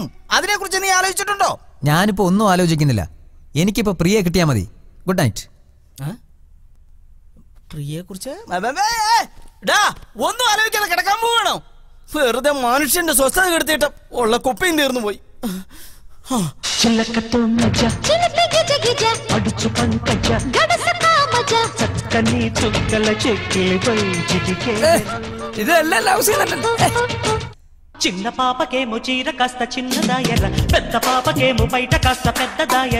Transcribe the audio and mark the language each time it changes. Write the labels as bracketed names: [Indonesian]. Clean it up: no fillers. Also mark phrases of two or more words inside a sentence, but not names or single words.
[Malayalam] അതിനെ കുറിച്ച് നീ ആലോചിച്ചിട്ടുണ്ടോ? ഞാനിപ്പോ ഒന്നും ആലോചിക്കുന്നില്ല. എനിക്കിപ്പോ പ്രിയെ കിട്ടിയാ മതി. [English] Good night. [Malayalam] പ്രിയെ കുറിച്ച് ഒന്നും ആലോചിക്കാതെ കിടക്കാൻ പോവാണോ? വെറുതെ മനുഷ്യന്റെ സ്വസ്ഥത കെടുത്തിട്ട് ഉള്ള കുപ്പയും തീർന്നു പോയി. [Telugu] చిన్న పాపకేమో చీర కాస్త చిన్నదాయర, పెద్ద పాపకేమో బయట కాస్త పెద్దదాయర.